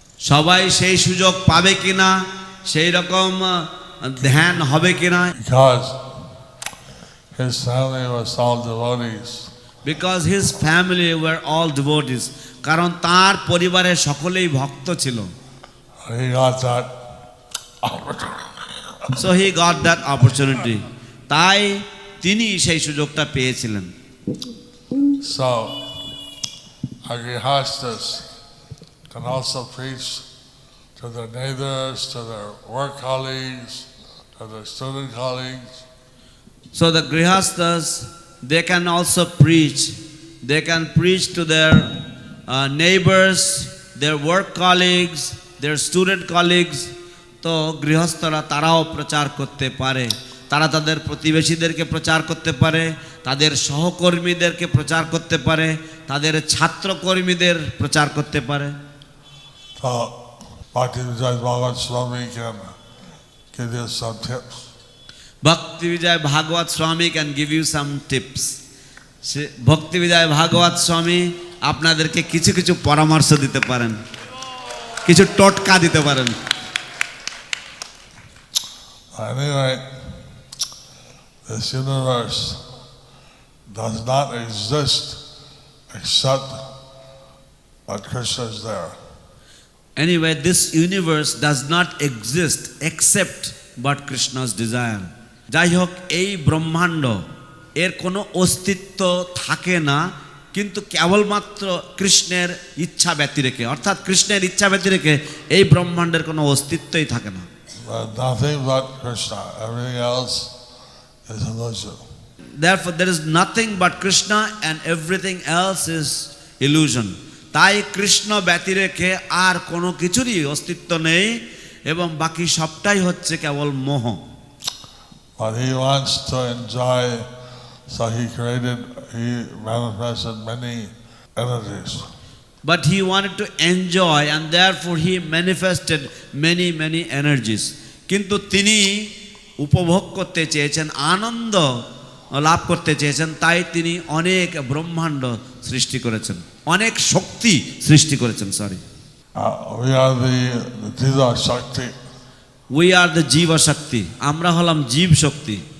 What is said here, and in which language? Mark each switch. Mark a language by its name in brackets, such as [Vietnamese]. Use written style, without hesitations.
[Bangla] সবাই সেই সুযোগ পাবে কিনা, সেই রকম ধ্যান হবে কিনা। [English] Because his family was all devotees. Because his family were all devotees. [Bangla] কারণ তার পরিবারের সকলেই ভক্ত ছিল। [English] He got that so he got that opportunity, [Bangla] তাই তিনি সেই সুযোগটা পেয়েছিলেন। [English] So, our grihastas can also preach to their neighbors, to their work colleagues, to their student colleagues. So the grihastas, they can also preach. They can preach to their neighbors, their work colleagues, their student colleagues. [Bangla] তো গৃহস্থরা তারাও প্রচার করতে পারে, তারা তাদের প্রতিবেশীদেরকে প্রচার করতে পারে, তাদের সহকর্মীদেরকে প্রচার করতে পারে, তাদের ছাত্রকর্মীদের প্রচার করতে পারে। [English] So, Bhakti Vijay Bhagavad Swami can give you some tips. [Bangla] ভক্তি বিজয় ভাগবত স্বামী [English] Can give you some tips. [Bangla] ভক্তি বিজয় ভাগবত স্বামী আপনাদেরকে কিছু কিছু পরামর্শ দিতে পারেন, কিছু টোটকা দিতে পারেন। [English] Anyway, this universe does not exist except that Krishna is there. Anyway, this universe does not exist except but Krishna's desire. [Bangla] যাই হোক, এই ব্রহ্মাণ্ড এর কোনো অস্তিত্ব থাকে না, কিন্তু কেবলমাত্র কৃষ্ণের ইচ্ছা ব্যতি রেখে, অর্থাৎ কৃষ্ণের ইচ্ছা ব্যতি রেখে এই ব্রহ্মাণ্ডের কোনো অস্তিত্বই থাকে না। [English] Nothing but Krishna. Everything else is illusion. Therefore, there is nothing but Krishna and everything else is illusion. [Bangla] তাই কৃষ্ণ ব্যতি রেখে আর কোনো কিছুরই অস্তিত্ব নেই এবং বাকি সবটাই হচ্ছে কেবল মোহ। [English] But he wants to enjoy, so he manifested many energies. But he wanted to enjoy and therefore he manifested many energies. [Bangla] কিন্তু তিনি উপভোগ করতে চেয়েছেন, আনন্দ লাভ করতে চেয়েছেন, তাই তিনি অনেক ব্রহ্মাণ্ড সৃষ্টি করেছেন, অনেক শক্তি সৃষ্টি করেছেন। [English] Sorry, We are the Jiva Shakti. We are the Jiva Shakti, [Bangla] আমরা হলাম জীব শক্তি।